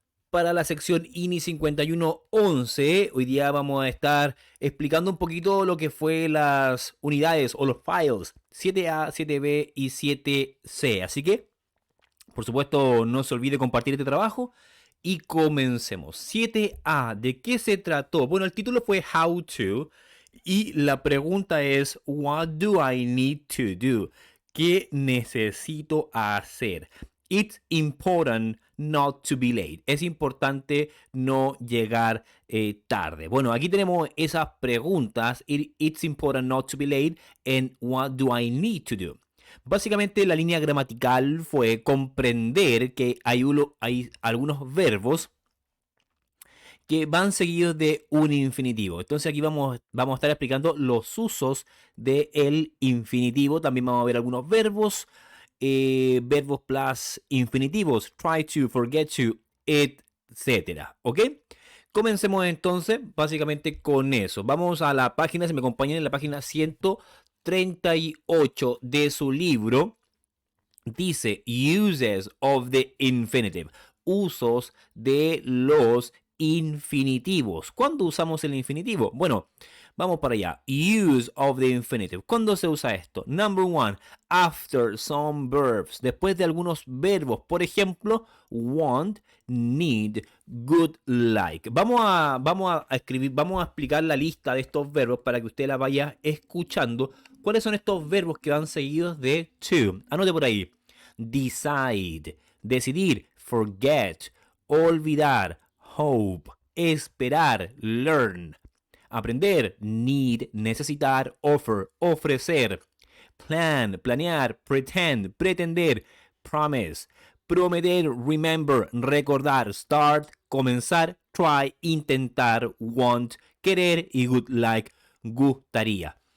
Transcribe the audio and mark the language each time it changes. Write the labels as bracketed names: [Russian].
[Spanish] Para la sección INI 5111, hoy día vamos a estar explicando un poquito lo que fue las unidades o los files 7A, 7B y 7C. Así que, por supuesto, no se olvide compartir este trabajo y comencemos. 7A, ¿de qué se trató? Bueno, el título fue How to y la pregunta es What do I need to do? ¿Qué necesito hacer? [English] It's important not to be late. [Spanish] Es importante no llegar tarde. Bueno, aquí tenemos esas preguntas. [English] It's important not to be late and what do I need to do? [Spanish] Básicamente la línea gramatical fue comprender que hay algunos verbos que van seguidos de un infinitivo. Entonces aquí vamos a estar explicando los usos del infinitivo. También vamos a ver algunos verbos, verbos plus infinitivos, try to, forget to, etcétera. ¿Ok? Comencemos entonces básicamente con eso. Vamos a la página, si me acompañan en la página 138 de su libro. Dice uses of the infinitive, usos de los infinitivos. ¿Cuándo usamos el infinitivo? Bueno, vamos para allá. Use of the infinitive. ¿Cuándo se usa esto? [English] Number one, after some verbs. [Spanish] Después de algunos verbos. Por ejemplo, want, need, good, like. Vamos a explicar la lista de estos verbos para que usted la vaya escuchando. ¿Cuáles son estos verbos que van seguidos de to? Anote por ahí. Decide, decidir, forget, olvidar, hope, esperar, learn, aprender, need, necesitar, offer, ofrecer, plan, planear, pretend, pretender, promise, prometer, remember, recordar, start, comenzar, try, intentar, want, querer y good like, gustaría.